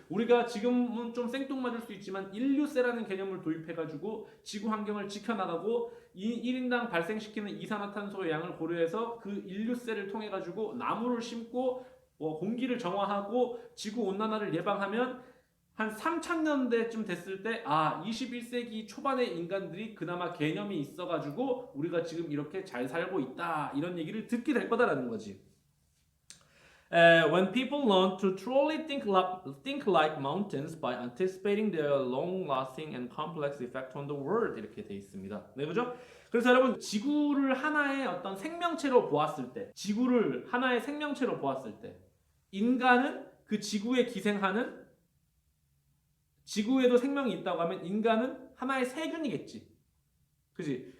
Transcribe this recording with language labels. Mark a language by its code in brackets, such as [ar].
[ko] 우리가 지금은 좀 생뚱맞을 수 있지만 인류세라는 개념을 도입해가지고 지구 환경을 지켜나가고 이 1인당 발생시키는 이산화탄소의 양을 고려해서 그 인류세를 통해 가지고 나무를 심고 공기를 정화하고 지구 온난화를 예방하면 한 3000년대쯤 됐을 때 21세기 초반의 인간들이 그나마 개념이 있어 가지고 우리가 지금 이렇게 잘 살고 있다 이런 얘기를 듣게 될 거다라는 거지. [en] When people learn to truly think like mountains by anticipating their long-lasting and complex effect on the world [ko] 이렇게 돼 있습니다. 네, 그죠? 그래서 여러분 지구를 하나의 어떤 생명체로 보았을 때, 지구를 하나의 생명체로 보았을 때, 인간은 그 지구에 기생하는 지구에도 생명이 있다고 하면 인간은 하나의 세균이겠지. 그지?